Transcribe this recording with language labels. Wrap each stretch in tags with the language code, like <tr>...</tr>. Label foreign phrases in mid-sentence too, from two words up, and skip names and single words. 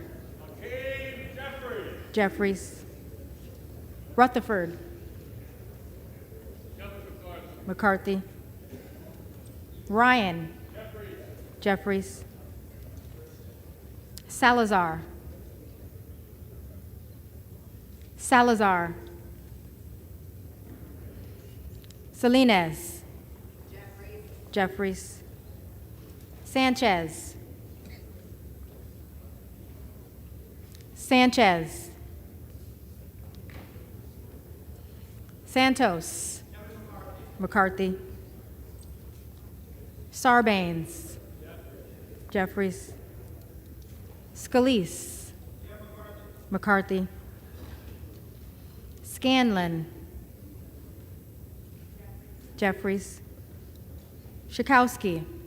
<en>Hakeem, Jeffries. Rutherford. McCarthy. Ryan. Jeffries. Salazar. Salazar. Salinas. Jeffries. Sanchez. Sanchez. Santos. McCarthy. Sarbanes. Jeffries. Scalise. McCarthy. Scanlon. Jeffries. Schakowsky.</en>